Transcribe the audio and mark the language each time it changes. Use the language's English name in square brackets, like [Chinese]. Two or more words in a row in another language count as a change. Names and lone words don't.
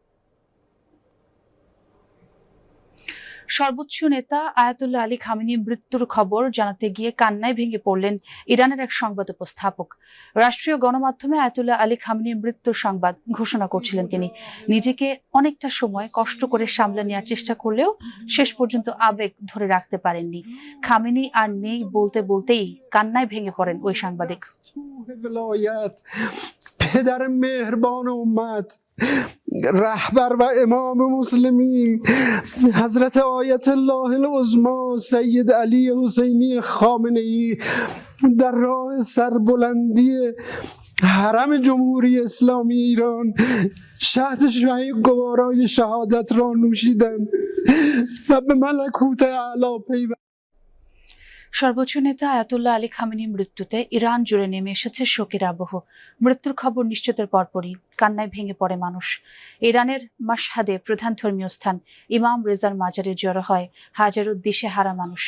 [Bangla] সর্বোচ্চ নেতা আয়াতুল্লাহ আলী খামেনির মৃত্যুর খবর জানাতে গিয়ে কান্নায় ভেঙে পড়লেন ইরানের এক সংবাদ উপস্থাপক। রাষ্ট্রীয় গণমাধ্যমে আয়াতুল্লাহ আলী খামেনির মৃত্যুর সংবাদ ঘোষণা করছিলেন তিনি। নিজেকে অনেকটা সময় কষ্ট করে সামলে নেওয়ার চেষ্টা করলেও শেষ পর্যন্ত আবেগ ধরে রাখতে পারেননি। খামেনি আর নেই বলতে বলতেই কান্নায় ভেঙে পড়েন ওই সাংবাদিক। [Persian] پدر مهربان امت، رهبر و امام مسلمین، حضرت آیت الله العظما سید علی حسینی خامنه ای در راه سربلندی حرم جمهوری اسلامی ایران شهد شهید گوارای شهادت را نوشیدند و به ملکوت اعلی پیوستند। [Bangla] সর্বোচ্চ নেতা আয়াতুল্লাহ আলী খামেনির মৃত্যুতে ইরান জুড়ে নেমে এসেছে শোকের আবহ। মৃত্যুর খবর নিশ্চিতের পরপরই কান্নায় ভেঙে পড়ে মানুষ। ইরানের মাশহাদে প্রধান ধর্মীয় স্থান ইমাম রেজার মাজারে জড়ো হয় হাজারো দিশেহারা মানুষ।